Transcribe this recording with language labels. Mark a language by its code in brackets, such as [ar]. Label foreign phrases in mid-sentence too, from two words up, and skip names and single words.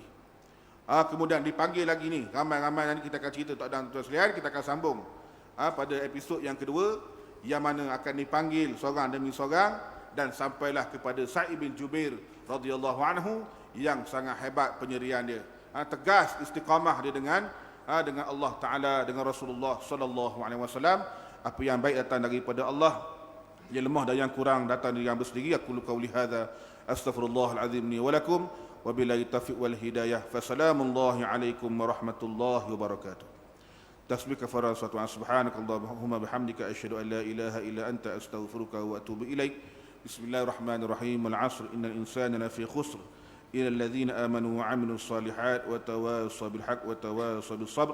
[ms] Kemudian dipanggil lagi ni, ramai-ramai nanti kita akan cerita tuan-tuan sekalian, kita akan sambung pada episod yang kedua, yang mana akan dipanggil seorang demi seorang, dan sampailah kepada Sa'id bin Jubair [ar] رضي الله عنه, [ms] yang sangat hebat penyerian dia, tegas istiqamah dia dengan Allah Ta'ala, dengan Rasulullah [ar] صلى الله عليه وسلم. [ms] Apa yang baik datang daripada Allah, yang lemah dan yang kurang datang dari hamba sendiri. [ar] أقول قولي هذا أستغفر الله العظيم لي ولكم وبالله التوفيق والهداية. فسلام الله عليكم ورحمة الله وبركاته. [ms] Tasbih kafarah [ar] صلاة سبحانك اللهم وبحمدك أشهد أن لا إله إلا أنت أستغفرك وأتوب إليك. بسم الله الرحمن الرحيم. والعصر إن الإنسان لفي خسر إلا الذين آمنوا وعملوا الصالحات وتواصوا بالحق وتواصوا بالصبر.